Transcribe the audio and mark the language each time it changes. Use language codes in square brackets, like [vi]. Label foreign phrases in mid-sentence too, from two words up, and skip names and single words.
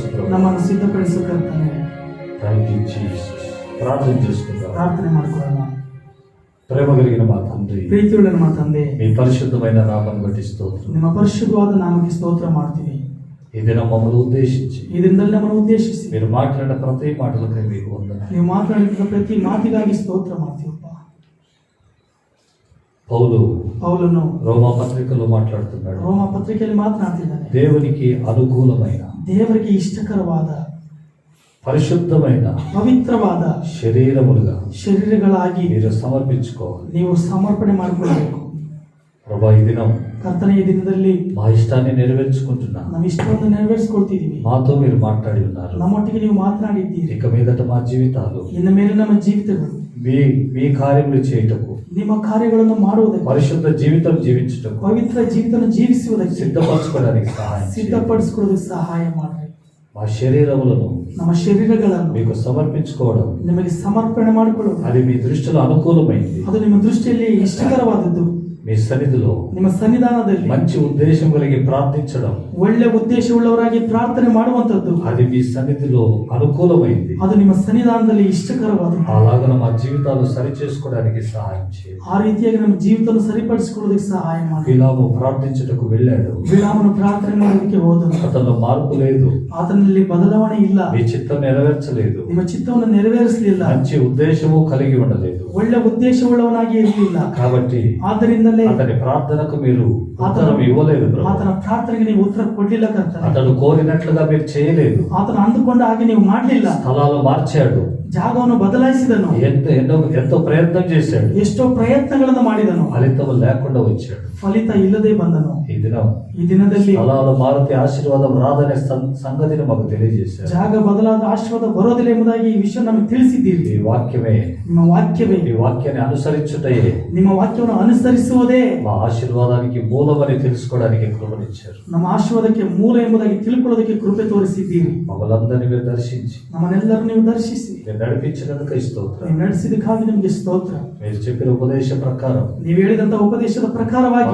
[kn] ನಮ್ಮನ್ನು ಸಿದ್ಧಪಡಿಸಬೇಕಂತಾನೆ [en] Thank you Jesus. [te] ప్రార్థన చేసుకుందాం. [kn] ಪ್ರಾರ್ಥನೆ ಮಾಡ್ಕೊಳ್ಳೋಣ. [te] ప్రేమ కలిగిన మా తండ్రి, [kn] ಪ್ರೀತಿಯುಳ್ಳ ನಮ್ಮ ತಂದೆ, [te] మీ పరిశుద్ధమైన నామాన్ని బట్టి స్తోత్రం. [kn] ನಿಮ್ಮ ಪರಿಶುದ್ಧವಾದ ನಾಮಕ್ಕೆ ಸ್ತೋತ್ರ ಮಾಡ್ತೀವಿ. [te] ఈ దినం మమ్మల్ని ఉద్దేశించి [kn] ಈ ದಿನದಲ್ಲಿ ನಮ್ಮನ್ನು ಉದ್ದೇಶಿಸಿ [te] మీరు మాట్లాడిన ప్రతి మాటలకై మీకు వందనాలు. [kn] ನೀವು ಮಾತನಾಡಿದ ಪ್ರತಿ ಮಾತಿಗಾಗಿ ಸ್ತೋತ್ರ ಮಾಡ್ತೀವಪ್ಪ. ಪೌಲನು [te] రోమా పత్రికలో మాట్లాడుతున్నాడు. [kn] ರೋಮ ಪತ್ರಿಕೆಯಲ್ಲಿ ಮಾತನಾಡ್ತಿದ್ದಾನೆ. [te] దేవునికి అనుకూలమైన, [kn] ದೇವರಿಗೆ ಇಷ್ಟಕರವಾದ, [te] పరిశుద్ధమైన, [kn] ಪವಿತ್ರವಾದ ಶರೀರಗಳಾಗಿ [te] మీరు సమర్పించుకోవాలి. [kn] ನೀವು ಸಮರ್ಪಣೆ ಮಾಡಿಕೊಳ್ಳಬೇಕು. [te] ప్రభా, ఈ దినం [kn] ಕರ್ತನ ಈ ದಿನದಲ್ಲಿ [te] మా ఇష్టాన్ని నెరవేర్చుకుంటున్నా. [kn] ನಮ್ಮ ಇಷ್ಟವನ್ನು ನೆರವೇರಿಸಿಕೊಳ್ತಿದ್ದೀವಿ. [te] మాతో మీరు మాట్లాడి ఉన్నారు. [kn] ನಮ್ಮೊಟ್ಟಿಗೆ ನೀವು ಮಾತನಾಡಿದ್ದೀರಿ. [te] ఇక మీదట మా జీవితాలు [kn] ಇನ್ನು ಮೇಲೆ ನಮ್ಮ ಜೀವಿತಗಳು [te] మీ కార్యములు చేయుటకు, [kn] ನಿಮ್ಮ ಕಾರ್ಯಗಳನ್ನು ಮಾಡುವುದಕ್ಕೆ, [te] పరిశుద్ధ జీవితం జీవించుటకు, [kn] ಪವಿತ್ರ ಜೀವಿತವನ್ನು ಜೀವಿಸುವುದಕ್ಕೆ, [te] సిద్ధపరచుకోవడానికి సహాయం చేయండి. [kn] ಸಿದ್ಧಪಡಿಸಿಕೊಳ್ಳೋದಕ್ಕೆ ಸಹಾಯ ಮಾಡ್ರಿ. [te] మా శరీరములను [kn] ನಮ್ಮ ಶರೀರಗಳನ್ನು [te] మీకు సమర్పించుకోవడం, [kn] ನಿಮಗೆ ಸಮರ್ಪಣೆ ಮಾಡಿಕೊಳ್ಳುವುದು, [te] అది మీ దృష్టిలో అనుకూలమైంది. [kn] ಅದು ನಿಮ್ಮ ದೃಷ್ಟಿಯಲ್ಲಿ ಇಷ್ಟಕರವಾದದ್ದು. [te] మీ సన్నిధిలో [kn] ನಿಮ್ಮ ಸನ್ನಿಧಾನದಲ್ಲಿ [te] మంచి ఉద్దేశం కలిగి ప్రార్థించడం, [kn] ಒಳ್ಳೆ ಉದ್ದೇಶವುಳ್ಳವರಾಗಿ ಪ್ರಾರ್ಥನೆ ಮಾಡುವಂತದ್ದು, [te] అది మీ సన్నిధిలో అనుకూలమైంది. [kn] ಅದು ನಿಮ್ಮ ಸನ್ನಿಧಾನದಲ್ಲಿ ಇಷ್ಟಕರವಾದದ್ದು. [te] అలాగన మా జీవితాలు సరి చేసుకోవడానికి సహాయం చేయండి. [kn] ಆ ರೀತಿಯಾಗಿ ನಮ್ಮ ಜೀವಿತವನ್ನು సరిపಡಿಸಿಕೊಳ್ಳೋದಕ್ಕೆ ಸಹಾಯ ಮಾಡಿ. [te] బిలాము ప్రార్థించుటకు వెళ్ళాడు. [kn] ಬಿಳಾಮನು ಪ್ರಾರ್ಥನೆ ಮಾಡೋದಕ್ಕೆ ಹೋದನು. [te] అతనిలో మార్పు లేదు. [kn] ಆತನಲ್ಲಿ ಬದಲಾವಣೆ ಇಲ್ಲ. [te] మీ చిత్తం నెరవేర్చలేదు. [kn] ನಿಮ್ಮ ಚಿತ್ತವನ್ನು ನೆರವೇರಿಸಲಿಲ್ಲ. [te] మంచి ఉద్దేశము కలిగి ఉండలేదు. [kn] ಒಳ್ಳೆ ಉದ್ದೇಶವುಳ್ಳವನಾಗಿ ಇರಲಿಲ್ಲ. [te] కాబట్టి [kn] ಆದ್ದರಿಂದಲೇ [te] అతని ప్రార్థనకు మీరు ఉత్తరం ఇవ్వలేదు. [kn] ಆತನ ಪ್ರಾರ್ಥನೆಗೆ ನೀವು ಉತ್ತರ ಕೊಡ್ಲಿಲ್ಲ ಕರ್ತನೆ. [te] అతడు కోరినట్లుగా మీరు చేయలేదు. [kn] ಆತನು ಅಂದುಕೊಂಡ ಹಾಗೆ ನೀವು ಮಾಡಲಿಲ್ಲ. [te] స్థలాలు మార్చాడు. [kn] ಜಾಗವನ್ನು ಬದಲಾಯಿಸಿದನು. [te] ఎంతో ప్రయత్నం చేశాడు. [kn] ಎಷ್ಟೋ ಪ್ರಯತ್ನಗಳನ್ನು ಮಾಡಿದನು. [te] ఫలితం లేకుండా వచ్చాడు. [kn] ಫಲಿತ ಇಲ್ಲದೆ ಬಂದನು. [te] ఈ [kn] ಈ ದಿನದಲ್ಲಿ [te] స్థలాలు మారితే ఆశీర్వాదం రాదనే సంగతిని మాకు తెలియజేశారు. [kn] ಜಾಗ ಬದಲಾದ ಆಶೀರ್ವಾದ ಬರೋದಿಲ್ಲ ಎಂಬುದಾಗಿ ಈ ವಿಷಯ ನಮಗೆ ತಿಳಿಸಿದ್ದೀರಿ. [te] ఈ వాక్యమే, [kn] ನಿಮ್ಮ ವಾಕ್ಯವೇ, [te] ఈ వాక్యాన్ని అనుసరించుటయే [kn] ನಿಮ್ಮ ವಾಕ್ಯವನ್ನು ಅನುಸರಿಸುವುದೇ [te] మా ఆశీర్వాదానికి మూలమని తెలుసుకోవడానికి కృపనిచ్చారు. [kn] ನಮ್ಮ ಆಶೀರ್ವಾದಕ್ಕೆ ಮೂಲ ಎಂಬುದಾಗಿ ತಿಳ್ಕೊಳ್ಳೋದಕ್ಕೆ ಕೃಪೆ ತೋರಿಸಿದ್ದೀರಿ. [te] మమ్మల్ని అందరినీ మీరు దర్శించి [kn] ನಮ್ಮನ್ನೆಲ್ಲರೂ ನೀವು ದರ್ಶಿಸಿ [te] మీరు నడిపించినందుకు స్తోత్రం. [kn] ನೀವು ನಡೆಸಿದಕ್ಕಾಗಿ ನಿಮಗೆ ಸ್ತೋತ್ರ. [te] మీరు చెప్పిన ఉపదేశ ప్రకారం [kn] ನೀವು ಹೇಳಿದಂತ ಉಪದೇಶದ ಪ್ರಕಾರವಾಗಿ